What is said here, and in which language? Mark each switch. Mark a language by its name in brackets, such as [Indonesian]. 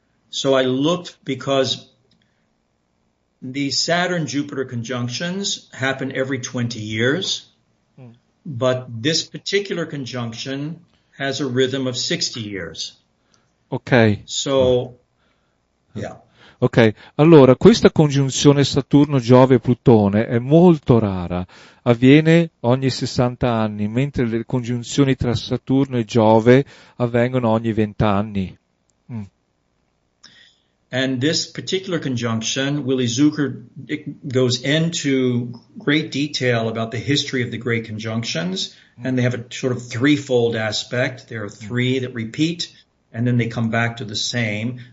[English] So I looked because the Saturn-Jupiter conjunctions happen every 20 years, but this particular conjunction has a rhythm of 60 years. Ok. So, yeah. [Italian] Ok, allora questa congiunzione Saturno-Giove-Plutone è molto rara, avviene ogni 60 anni, mentre le congiunzioni tra Saturno e Giove avvengono ogni 20 anni. [English] And this particular conjunction, Willy Zucker goes into great detail about the history of the great conjunctions, and they have a sort of threefold aspect. There are three that repeat, and then they come back to the same.